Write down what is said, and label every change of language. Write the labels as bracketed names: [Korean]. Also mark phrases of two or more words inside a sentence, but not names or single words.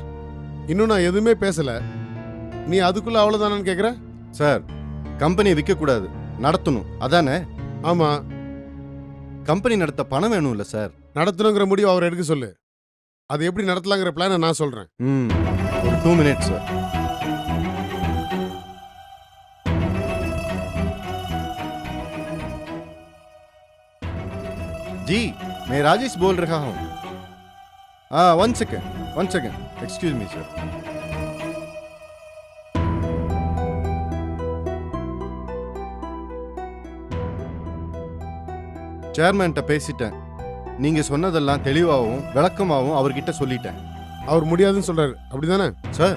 [Tamil] இன்னும் நான் எதுவுமே பேசல, நீ அதுக்குள்ள அவ்வளவுதானு கேக்குற? சார், கம்பெனியை விற்க கூடாது, நடத்தணும், அதானே? ஆமா. கம்பெனி நடத்த பணம் வேணும் இல்ல சார்? நடத்தணுங்கிற முடிவு அவர் எடுக்க சொல்லு. அது எப்படி நடத்தலாங்கிற பிளானை நான் சொல்றேன். ஒரு 2 மினிட்ஸ் சார். [Hindi] जी, मैं राजेश बोल रहा हूँ. [English] one second, excuse me sir. [Tamil] சேர்மேன்ட்ட பேசிட்டேன். நீங்க சொன்னதெல்லாம் தெளிவாகவும் விளக்கமாகவும் அவர்கிட்ட சொல்லிட்டேன். அவர் முடியாதுன்னு சொல்றாரு, அப்படிதானே சார்?